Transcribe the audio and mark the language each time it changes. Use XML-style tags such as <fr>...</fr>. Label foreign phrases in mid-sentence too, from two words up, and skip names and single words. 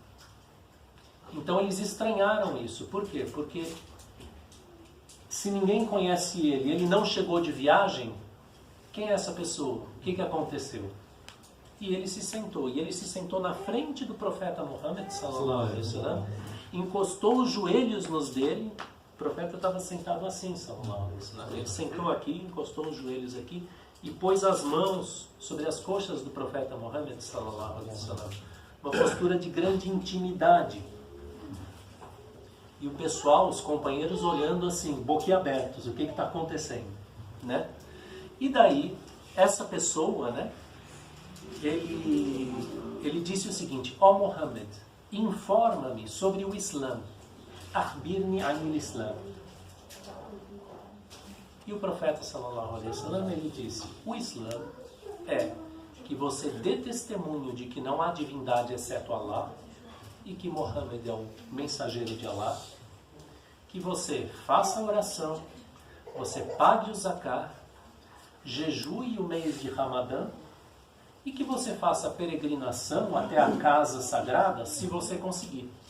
<pt>Então eles estranharam isso. Por quê? Porque se ninguém conhece ele, ele não chegou de viagem, quem é essa pessoa? O que aconteceu? E ele se sentou na frente do profeta Muhammad,</pt> <ar>صلى الله عليه وسلم,</ar> <pt>encostou os joelhos nos dele, profeta estava sentado assim,</pt> <ar>صلى الله عليه وسلم.</ar> <pt>Ele sentou aqui, encostou os joelhos aqui e pôs as mãos sobre as coxas do profeta Muhammad,</pt> <ar>صلى الله عليه وسلم.</ar> <pt>Uma postura de grande intimidade. E o pessoal, os companheiros olhando assim, boquiabertos, o que está acontecendo, né? E daí, essa pessoa, né, ele disse o seguinte: ó Muhammad, informa-me sobre o Islã.</pt> <ar>أخبرني عن الإسلام.</ar> <pt>E o profeta</pt> <ar>صلى الله عليه وسلم,</ar> <pt>ele disse: o Islã é que você dê testemunho de que não há divindade exceto Allah e que Muhammad é o mensageiro de Allah, que você faça a oração, você pague o zakah, jejue o mês de Ramadã e que você faça a peregrinação até a casa sagrada, se você conseguir.</pt>